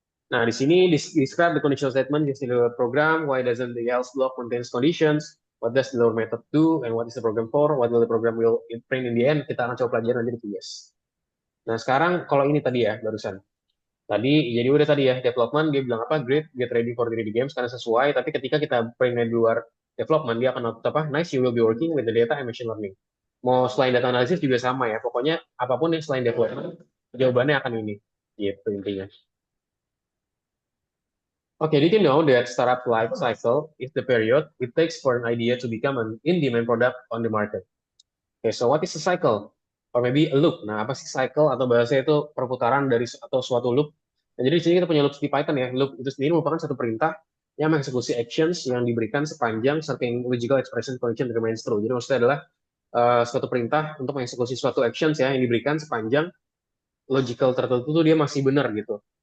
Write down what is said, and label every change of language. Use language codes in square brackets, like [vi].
[id] Nah, di sini [en] describe the conditional statement used in the program, why doesn't the else block contains conditions, what does the lower method do, and what is the program for, what will the program will print in the end, [id] kita akan coba pelajari nanti di yes. Nah, sekarang kalau ini tadi ya, barusan. Tadi, jadi udah tadi ya, development, dia bilang apa, [en] great, get ready for 3D games, [id] karena sesuai, tapi ketika kita print di luar development, dia akan output apa, nice, [en] you will be working with the data and machine learning. [id] Mau selain data analysis juga sama ya, pokoknya apapun yang selain development, jawabannya akan ini. Gitu intinya. [en] Okay, did you know that startup life cycle is the period it takes for an idea to become an in-demand product on the market? Okay, so what is a cycle? Or maybe a loop. [id] Nah, apa sih cycle atau bahasa itu perputaran dari atau suatu loop? Nah, jadi di sini kita punya loop di Python ya. Loop itu sendiri merupakan satu perintah yang mengeksekusi actions yang diberikan sepanjang [en] certain logical expression condition remains true. [id] Jadi maksudnya adalah suatu perintah untuk mengeksekusi suatu actions ya yang diberikan sepanjang logical tertentu tuh dia masih benar gitu.